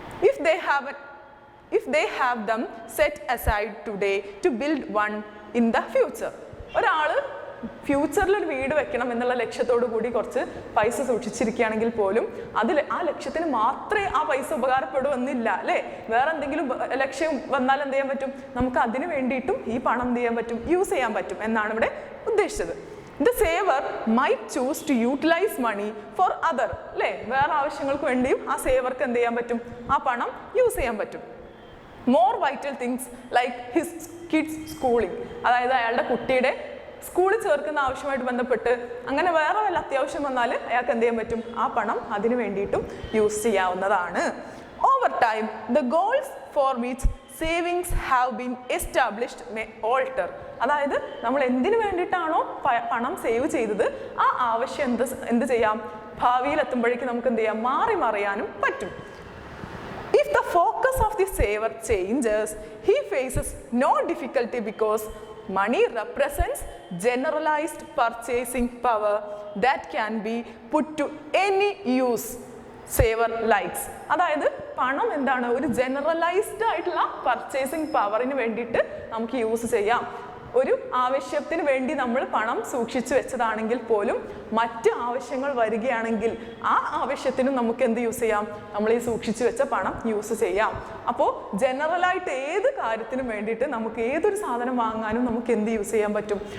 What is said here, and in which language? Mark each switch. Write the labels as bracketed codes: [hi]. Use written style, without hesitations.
[en] If they have them set aside today to build one in the future. [ml] ഒരാൾ ഫ്യൂച്ചറിൽ ഒരു വീട് വെക്കണം എന്നുള്ള ലക്ഷ്യത്തോടു കൂടി കുറച്ച് പൈസ സൂക്ഷിച്ചിരിക്കുകയാണെങ്കിൽ പോലും ആ ലക്ഷ്യത്തിന് മാത്രമേ ആ പൈസ ഉപകാരപ്പെടൂ എന്നില്ല, അല്ലേ? വേറെ എന്തെങ്കിലും ലക്ഷ്യം വന്നാൽ എന്ത് ചെയ്യാൻ പറ്റും? നമുക്ക് അതിന് വേണ്ടിയിട്ടും ഈ പണം എന്ത് ചെയ്യാൻ പറ്റും? യൂസ് ചെയ്യാൻ പറ്റും എന്നാണ് ഇവിടെ ഉദ്ദേശിച്ചത്. [en] The saver might choose to utilize money for other, അല്ലേ? [ml] വേറെ ആവശ്യങ്ങൾക്ക് വേണ്ടിയും ആ സേവർക്ക് എന്ത് ചെയ്യാൻ പറ്റും? ആ പണം യൂസ് ചെയ്യാൻ പറ്റും. [en] More vital things like his kids schooling. [ml] അതായത് അയാളുടെ കുട്ടിയുടെ സ്കൂളിൽ ചേർക്കുന്ന ആവശ്യമായിട്ട് ബന്ധപ്പെട്ട് അങ്ങനെ വേറെ വല്ല അത്യാവശ്യം വന്നാൽ അയാൾക്ക് എന്ത് ചെയ്യാൻ പറ്റും? ആ പണം അതിന് വേണ്ടിയിട്ടും യൂസ് ചെയ്യാവുന്നതാണ്. [en] Over time the goals for which savings have been established may alter. [ml] അതായത് നമ്മൾ എന്തിനു വേണ്ടിയിട്ടാണോ പണം സേവ് ചെയ്തത് ആ ആവശ്യം എന്ത് ചെയ്യാം? ഭാവിയിൽ എത്തുമ്പോഴേക്കും നമുക്ക് എന്ത് ചെയ്യാം? മറിയാനും പറ്റും. [en] If the focus of the saver changes, he faces no difficulty because money represents generalized purchasing power that can be put to any use saver likes. [ml] അതായത് പണം എന്താണ്? ഒരു ജനറലൈസ്ഡ് ആയിട്ടുള്ള പർച്ചേസിംഗ് പവറിന് വേണ്ടിയിട്ട് നമുക്ക് യൂസ് ചെയ്യാം. ഒരു ആവശ്യത്തിന് വേണ്ടി നമ്മൾ പണം സൂക്ഷിച്ചു വെച്ചതാണെങ്കിൽ പോലും മറ്റ് ആവശ്യങ്ങൾ വരികയാണെങ്കിൽ ആ ആവശ്യത്തിന് നമുക്ക് എന്ത് യൂസ് ചെയ്യാം? നമ്മൾ ഈ സൂക്ഷിച്ചു വെച്ച പണം യൂസ് ചെയ്യാം. അപ്പോൾ ജനറലായിട്ട് ഏത് കാര്യത്തിനും വേണ്ടിയിട്ട് നമുക്ക് ഏതൊരു സാധനം വാങ്ങാനും നമുക്ക് എന്ത് യൂസ് ചെയ്യാൻ പറ്റും?